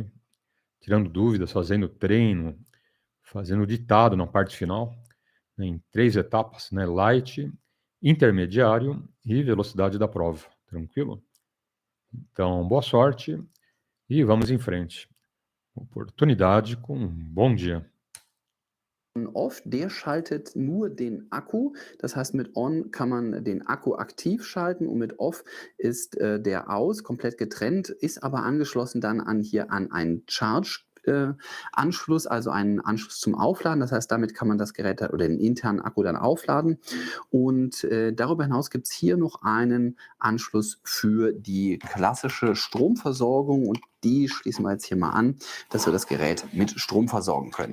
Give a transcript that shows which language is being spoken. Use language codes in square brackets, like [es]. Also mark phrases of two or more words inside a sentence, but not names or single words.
[pt] Tirando dúvidas, fazendo treino, fazendo ditado na parte final, né, em 3 etapas, né? Light, intermediário e velocidade da prova. Tranquilo? Então, boa sorte e vamos em frente. Oportunidade com um bom dia. [de] Off, der schaltet nur den Akku. Das heißt, mit On kann man den Akku aktiv schalten und mit Off ist der aus, komplett getrennt, ist aber angeschlossen dann an einen Charge. Anschluss, also einen Anschluss zum Aufladen. Das heißt, damit kann man das Gerät oder den internen Akku dann aufladen. Und darüber hinaus gibt es hier noch einen Anschluss für die klassische Stromversorgung und die schließen wir jetzt hier mal an, dass wir das Gerät mit Strom versorgen können.